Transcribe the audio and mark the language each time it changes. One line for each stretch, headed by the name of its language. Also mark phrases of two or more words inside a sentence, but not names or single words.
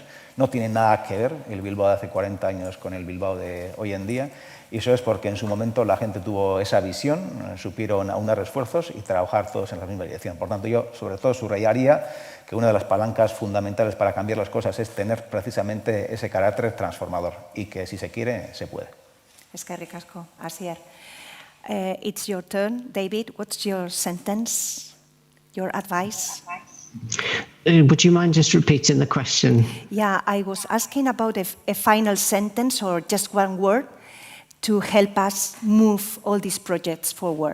Spanish: No tiene nada que ver el Bilbao de hace 40 años con el Bilbao de hoy en día, y eso es porque en su momento la gente tuvo esa visión, supieron aunar esfuerzos y trabajar todos en la misma dirección. Por tanto, yo sobre todo subrayaría que una de las palancas fundamentales para cambiar las cosas es tener precisamente ese carácter transformador y que si se quiere, se puede.
Basque: Eskerrik asko, Asier.
English: It's your turn. David, what's your sentence, your advice? Would you mind just repeating the question? Yeah, I was asking about a final sentence or just one word to help us move all these projects forward.